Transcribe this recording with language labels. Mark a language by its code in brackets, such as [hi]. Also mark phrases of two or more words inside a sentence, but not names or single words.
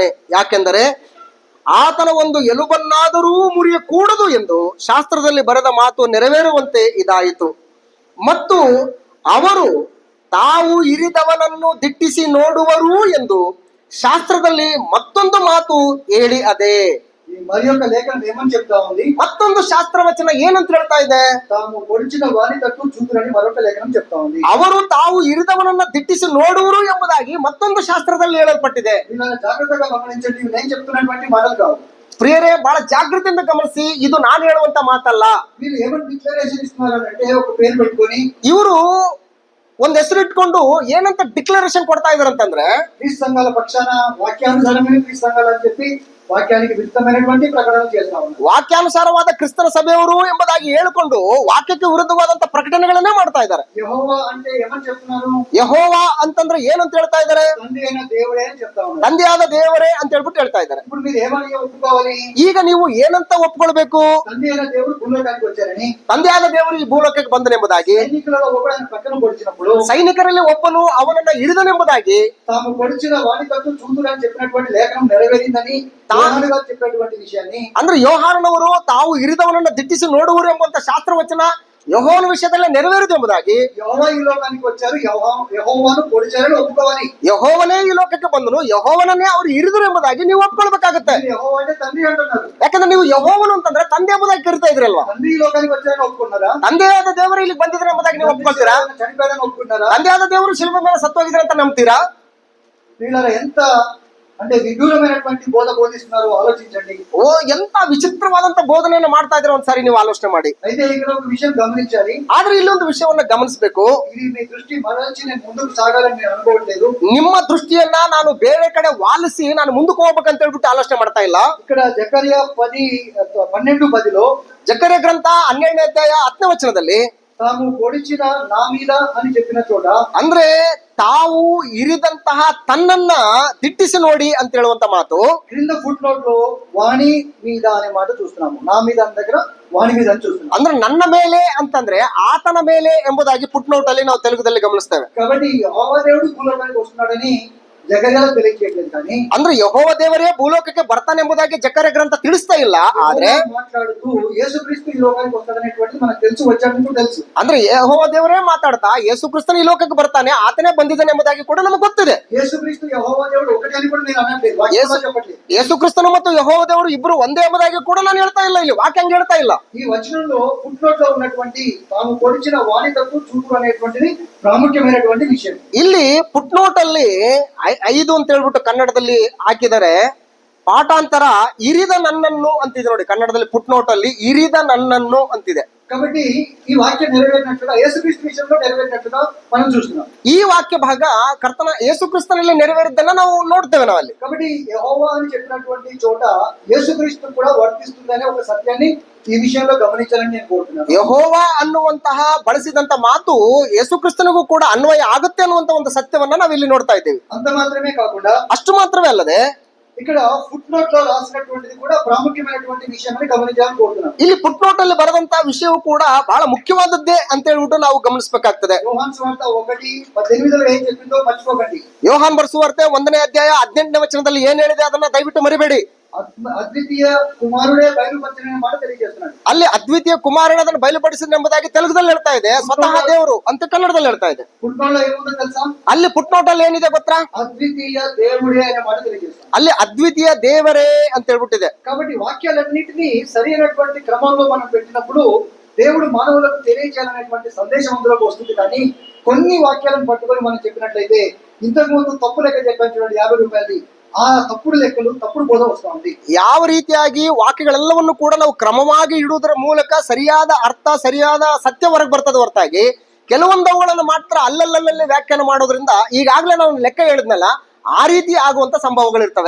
[kn] ಯಾಕೆಂದರೆ ಆತನ ಒಂದು ಎಲುಬನ್ನಾದರೂ ಮುರಿಯಕೂಡದು ಎಂದು ಶಾಸ್ತ್ರದಲ್ಲಿ ಬರೆದ ಮಾತು ನೆರವೇರುವಂತೆ ಇದಾಯಿತು. ಮತ್ತು ಅವರು ತಾವು ಇರಿದವನನ್ನು ದಿಟ್ಟಿಸಿ ನೋಡುವರು ಎಂದು ಶಾಸ್ತ್ರದಲ್ಲಿ ಮತ್ತೊಂದು ಮಾತು ಹೇಳಿ ಅದೇ. [te] మరి యొక్క లేఖనం ఏమని చెప్తా ఉంది? [kn] ಮತ್ತೊಂದು ಶಾಸ್ತ್ರವಚನ ಏನಂತ ಹೇಳ್ತಾ ಇದೆ? [te] తాము పొడిచిన వారి తట్టు చూతురని మరొక లేఖనం చెప్తా ఉంది. [kn] ಅವರು ತಾವು ಇರಿದವನನ್ನ ದಿಟ್ಟಿಸಿ ನೋಡುವರು ಎಂಬುದಾಗಿ ಮತ್ತೊಂದು ಶಾಸ್ತ್ರದಲ್ಲಿ ಹೇಳಲ್ಪಟ್ಟಿದೆ. [te] ఇలా జాగ్రత్తగా గమనించండి. నేను చెప్తున్నటువంటి మాటలు కావు. [kn] ಪ್ರಿಯರೇ, ಬಹಳ ಜಾಗೃತಿಯಿಂದ ಗಮನಿಸಿ. ಇದು ನಾನು ಹೇಳುವಂತ ಮಾತಲ್ಲ. [te] మీరు ఏమని డిక్లరేషన్ ఇస్తున్నారు అంటే ఒక పేరు పెట్టుకొని [kn] ಇವರು ಒಂದ್ ಹೆಸರು ಇಟ್ಕೊಂಡು ಏನಂತ ಡಿಕ್ಲರೇಷನ್ ಕೊಡ್ತಾ ಇದಾರಂತಂದ್ರೆ, [te] క్రీస్తు సంఘాల పక్షాన వాక్యానుసారమైన క్రీస్తు సంఘాలు అని చెప్పి వాక్యానికి విరుద్ధమైనటువంటి ప్రకటనలు చేస్తా ఉన్నారు. [kn] ವಾಕ್ಯಾನುಸಾರವಾದ ಕ್ರಿಸ್ತನ ಸಭೆಯವರು ಎಂಬುದಾಗಿ ಹೇಳಿಕೊಂಡು ವಾಕ್ಯಕ್ಕೆ ವಿರುದ್ಧವಾದಂತ ಪ್ರಕಟಣೆಗಳನ್ನೇ ಮಾಡ್ತಾ ಇದ್ದಾರೆ. [te] యెహోవా అంటే ఏమని చెప్తున్నారు? [kn] ಯೆಹೋವ ಅಂತಂದ್ರೆ ಏನಂತ ಹೇಳ್ತಾ ಇದ್ದಾರೆ? [te] తండ్రి అయిన దేవుడే అని చెప్తా ఉన్నారు. [kn] ತಂದೆಯಾದ ದೇವರೇ ಅಂತ ಹೇಳ್ಬಿಟ್ಟು ಹೇಳ್ತಾ ಇದ್ದಾರೆ. [te] ఇప్పుడు మీరు ఏమని ఒప్పుకోవాలి? [kn] ಈಗ ನೀವು ಏನಂತ ಒಪ್ಕೊಳ್ಬೇಕು? [te] తండ్రి అయిన దేవుడు భూలోకానికి వచ్చారని, [kn] ತಂದೆಯಾದ ದೇವರು ಈ ಭೂಲೋಕಕ್ಕೆ ಬಂದನೆಂಬುದಾಗಿ, [te] సైనికులలో ఒకడు ఆయన పక్కన పొడిచినప్పుడు [kn] ಸೈನಿಕರಲ್ಲಿ ಒಬ್ಬನು ಅವನನ್ನ ಹಿಡಿದನೆಂಬುದಾಗಿ, [te] తాము పొడిచిన వాడి తట్టు చూతురని చెప్పినటువంటి లేఖనం నెరవేరిందని యోహాను గారు చెప్పినటువంటి విషయాన్ని, [kn] ಅಂದ್ರೆ ಯೋಹಾನನವರು ತಾವು ಇರಿದವನನ್ನ ದಿಟ್ಟಿಸಿ ನೋಡುವರು ಎಂಬಂತ ಶಾಸ್ತ್ರವಚನ ಯೆಹೋವನ ವಿಷಯದಲ್ಲಿ ನೆರವೇರಿದೆ ಎಂಬುದಾಗಿ, [te] యెహోవా ఈ లోకానికి వచ్చారు, యెహోవాను పొడిచారని ఒప్పుకోవాలి. [kn] ಯೆಹೋವನೇ ಈ ಲೋಕಕ್ಕೆ ಬಂದನು, ಯೆಹೋವನನ್ನೇ ಅವ್ರು ಇರಿದ್ರು ಎಂಬುದಾಗಿ ನೀವು ಒಪ್ಕೊಳ್ಬೇಕಾಗತ್ತೆ. [te] మీరు యెహోవా అంటే తండ్రి అంటున్నారు. [kn] ಯಾಕಂದ್ರೆ ನೀವು ಯೆಹೋವನು ಅಂತಂದ್ರೆ ತಂದೆ ಎಂಬುದಾಗಿ ಕರಿತಾ ಇದ್ರಲ್ವಾ. [te] తండ్రి ఈ లోకానికి వచ్చారని ఒప్పుకున్నారా? [kn] ತಂದೆಯಾದ ದೇವರು ಇಲ್ಲಿಗೆ ಬಂದಿದ್ರೆ ಎಂಬುದಾಗಿ ನೀವು ಒಪ್ಕೊಳ್ತೀರಾ? [te] చనిపోయారని ఒప్పుకున్నారా? [kn] ತಂದೆಯಾದ ದೇವರು ಶಿಲ್ಪೆ ಮೇಲೆ ಸತ್ತೋಗಿದ್ರೆ ಅಂತ ನಂಬ್ತೀರಾ? [te] వీళ్ళ ఎంత అంటే విదూరమైనటువంటి బోధ బోధిస్తున్నారు ఆలోచించండి. [kn] ಓ, ಎಂತ ವಿಚಿತ್ರವಾದಂತ ಬೋಧನೆಯನ್ನು ಮಾಡ್ತಾ ಇದ್ರೆ ಒಂದ್ಸಾರಿ ನೀವು ಆಲೋಚನೆ ಮಾಡಿ. [te] అయితే ఇక్కడ ఒక విషయం గమనించాలి. [kn] ಆದ್ರೆ ಇಲ್ಲೊಂದು ವಿಷಯವನ್ನ ಗಮನಿಸಬೇಕು. [te] ఇది మీ దృష్టి మరల్చి నేను ముందుకు సాగాలని నేను అనుకోవట్లేదు. [kn] ನಿಮ್ಮ ದೃಷ್ಟಿಯನ್ನ ನಾನು ಬೇರೆ ಕಡೆ ವಾಲಿಸಿ ನಾನು ಮುಂದಕ್ಕೆ ಹೋಗ್ಬೇಕಂತ ಹೇಳ್ಬಿಟ್ಟು ಆಲೋಚನೆ ಮಾಡ್ತಾ ಇಲ್ಲ. [te] ఇక్కడ జకర్యా 12:10లో [kn] ಜಕರ್ಯ ಗ್ರಂಥ 12ನೇ ಅಧ್ಯಾಯ 10ನೇ ವಚನದಲ್ಲಿ [te] తాము పొడిచిన నా మీద అని చెప్పిన చోట, [kn] ಅಂದ್ರೆ ತಾವು ಇರಿದಂತಹ ತನ್ನನ್ನ ದಿಟ್ಟಿಸಿ ನೋಡಿ ಅಂತ ಹೇಳುವಂತ ಮಾತು [te] క్రింద [en] foot note [te] లో వాణి మీద అనే మాట చూస్తున్నాము. నా మీద అన్న దగ్గర వాణి మీద అని చూస్తున్నాము. [kn] ಅಂದ್ರೆ ನನ್ನ ಮೇಲೆ ಅಂತಂದ್ರೆ ಆತನ ಮೇಲೆ ಎಂಬುದಾಗಿ [en] foot note [kn] ಅಲ್ಲಿ ನಾವು ತೆಲುಗುದಲ್ಲಿ ಗಮನಿಸ್ತೇವೆ. [te] కాబట్టి యెహోవా దేవుడు భూలోకానికి వస్తున్నాడని జకర్యాలో తెలియజేయట్లేదు. కానీ [kn] ಅಂದ್ರೆ ಯೆಹೋವ ದೇವರೇ ಭೂಲೋಕಕ್ಕೆ ಬರ್ತಾನೆ ಎಂಬುದಾಗಿ ಜಕರ್ಯ ಗ್ರಂಥ ತಿಳಿಸ್ತಾ ಇಲ್ಲ. ಆದ್ರೆ [te] మాట్లాడుతూ యేసుక్రీస్తు ఈ లోకానికి వస్తాడనేటువంటిది మనకు తెలుసు, వచ్చాడని తెలుసు. [kn] ಅಂದ್ರೆ ಯೆಹೋವ ದೇವರೇ ಮಾತಾಡ್ತಾ ಯೇಸು ಕ್ರಿಸ್ತನ ಈ ಲೋಕಕ್ಕೆ ಬರ್ತಾನೆ, ಆತನೇ ಬಂದಿದ್ದಾನೆ ಎಂಬುದಾಗಿ ಕೂಡ ನಮಗೆ ಗೊತ್ತಿದೆ. [te] యేసుక్రీస్తు యెహోవా దేవుడు ఒకటే అని కూడా నేను అనట్లేదు, వాక్యంలో చెప్పట్లేదు. [kn] ಯೇಸು ಕ್ರಿಸ್ತನು ಮತ್ತು ಯೆಹೋವ ದೇವರು ಇಬ್ರು ಒಂದೇ ಎಂಬುದಾಗಿ ಕೂಡ ನಾನು ಹೇಳ್ತಾ ಇಲ್ಲ, ಇಲ್ಲಿ ವಾಕ್ಯ ಹಂಗೆ ಹೇಳ್ತಾ ಇಲ್ಲ. [te] ఈ వచనంలో [en] foot note [te] లో ఉన్నటువంటి తాము పొడిచిన వాణి తప్పు చూపు అనేటువంటిది ప్రాముఖ్యమైనటువంటి విషయం. [kn] ಇಲ್ಲಿ [en] foot note [kn] ಅಲ್ಲಿ 5 ಅಂತ ಹೇಳ್ಬಿಟ್ಟು ಕನ್ನಡದಲ್ಲಿ ಹಾಕಿದರೆ, ಪಾಠಾಂತರ ಇರಿದ ನನ್ನನ್ನು ಅಂತಿದೆ ನೋಡಿ. ಕನ್ನಡದಲ್ಲಿ [en] foot note [kn] ಅಲ್ಲಿ ಇರಿದ ನನ್ನನ್ನು ಅಂತಿದೆ. [te] కాబట్టి ఈ వాక్యం నెరవేరినట్లుగా యేసుక్రీస్తు విషయంలో నెరవేరినట్లుగా మనం చూస్తున్నాం. [kn] ಈ ವಾಕ್ಯ ಭಾಗ ಕರ್ತನ ಯೇಸು ಕ್ರಿಸ್ತನಲ್ಲಿ ನೆರವೇರಿದ್ದನ್ನ ನಾವು ನೋಡ್ತೇವೆ ನಾವಲ್ಲಿ. [te] కాబట్టి యెహోవా అని చెప్పినటువంటి చోట యేసుక్రీస్తు కూడా వర్తిస్తుందనే ఒక సత్యాన్ని ఈ విషయంలో గమనించాలని నేను కోరుతున్నాను. [kn] ಯೆಹೋವ ಅನ್ನುವಂತಹ ಬಳಸಿದಂತ ಮಾತು ಯೇಸು ಕ್ರಿಸ್ತನಿಗೂ ಕೂಡ ಅನ್ವಯ ಆಗುತ್ತೆ ಅನ್ನುವಂತ ಒಂದು ಸತ್ಯವನ್ನ ನಾವು ಇಲ್ಲಿ ನೋಡ್ತಾ ಇದ್ದೇವೆ. [te] అంత మాత్రమే కాకుండా [kn] ಅಷ್ಟು ಮಾತ್ರವೇ ಅಲ್ಲದೆ [te] ఇక్కడ [en] foot note [te] లో రాసినటువంటిది కూడా ప్రాముఖ్యమైనటువంటి విషయాన్ని గమనించాలని కోరుతున్నాను. [kn] ಇಲ್ಲಿ [en] foot note [kn] ಅಲ್ಲಿ ಬರೆದಂತಹ ವಿಷಯವು ಕೂಡ ಬಹಳ ಮುಖ್ಯವಾದದ್ದೇ ಅಂತ ಹೇಳ್ಬಿಟ್ಟು ನಾವು ಗಮನಿಸಬೇಕಾಗ್ತದೆ. [te] యోహాను సువార్త 1:18లో ఏం చెప్పిందో మర్చిపోకండి. [kn] ಯೋಹಾನ್ ಬರೆಸುವಾರ್ತೆ 1ನೇ ಅಧ್ಯಾಯ 18ನೇ ವಚನದಲ್ಲಿ ಏನ್ ಹೇಳಿದೆ ಅದನ್ನ ದಯವಿಟ್ಟು ಮರಿಬೇಡಿ. [te] అద్వితీయ కుమారుడే బయలుపరిచిన మాట తెలియజేస్తున్నాడు. [kn] ಅಲ್ಲಿ ಅದ್ವಿತೀಯ ಕುಮಾರನ ಅದನ್ನು ಬಯಲುಪಡಿಸಿದ ಎಂಬುದಾಗಿ ತೆಲುಗುದಲ್ಲಿ ಹೇಳ್ತಾ ಇದೆ, ಸ್ವತಃ ದೇವರು ಅಂತ ಕನ್ನಡದಲ್ಲಿ ಹೇಳ್ತಾ ಇದೆ. [en] foot note [te] లో ఏముందో తెలుసా? [kn] ಅಲ್ಲಿ [en] foot note [kn] ಅಲ್ಲಿ ಏನಿದೆ ಗೊತ್ತಾ? [te] అద్వితీయ దేవుడే అనే మాట తెలియజేస్తాడు. [kn] ಅಲ್ಲಿ ಅದ್ವಿತೀಯ ದೇವರೇ ಅಂತ ಹೇಳ್ಬಿಟ್ಟಿದೆ. [te] కాబట్టి వాక్యాలన్నింటినీ సరైనటువంటి క్రమంలో మనం పెట్టినప్పుడు దేవుడు మానవులకు తెలియజేయాలనేటువంటి సందేశం అందులోకి వస్తుంది. కానీ కొన్ని వాక్యాలను పట్టుకొని మనం చెప్పినట్లయితే, ఇంతకు ముందు తప్పు లెక్క చెప్పాను చూడండి, 50 రూపాయలది, ఆ తప్పుడు లెక్కలు తప్పుడు బోధ వస్తూ ఉంది. [kn] ಯಾವ ರೀತಿಯಾಗಿ ವಾಕ್ಯಗಳೆಲ್ಲವನ್ನು ಕೂಡ ನಾವು ಕ್ರಮವಾಗಿ ಇಡುವುದರ ಮೂಲಕ ಸರಿಯಾದ ಅರ್ಥ, ಸರಿಯಾದ ಸತ್ಯ ಹೊರಗೆ ಬರ್ತದೆ ಹೊರತಾಗಿ ಕೆಲವೊಂದವುಗಳನ್ನು ಮಾತ್ರ ಅಲ್ಲಲ್ಲಲ್ಲಿ ವ್ಯಾಖ್ಯಾನ ಮಾಡೋದ್ರಿಂದ ಈಗಾಗಲೇ ನಾವು ಲೆಕ್ಕ ಹೇಳಿದ್ನಲ್ಲ, ಆ ರೀತಿ ಆಗುವಂತ ಸಂಭವಗಳಿರ್ತವೆ.